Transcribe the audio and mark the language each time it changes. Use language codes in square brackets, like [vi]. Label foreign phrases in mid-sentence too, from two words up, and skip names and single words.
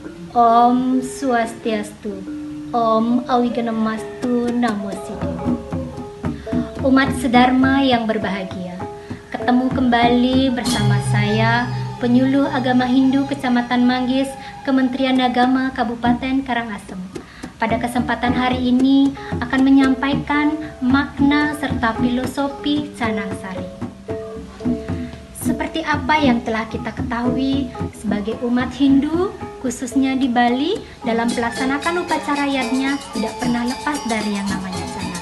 [sa] Om Swastiastu, Om Awiganamastu Namo Siddhaya. [id] Umat sedharma yang berbahagia, ketemu kembali bersama saya, penyuluh agama Hindu Kecamatan Manggis, Kementerian Agama Kabupaten Karangasem. Pada kesempatan hari ini akan menyampaikan makna serta filosofi Canang Sari. Seperti apa yang telah kita ketahui, sebagai umat Hindu, khususnya di Bali, dalam melaksanakan upacara yadnya tidak pernah lepas dari yang namanya canang.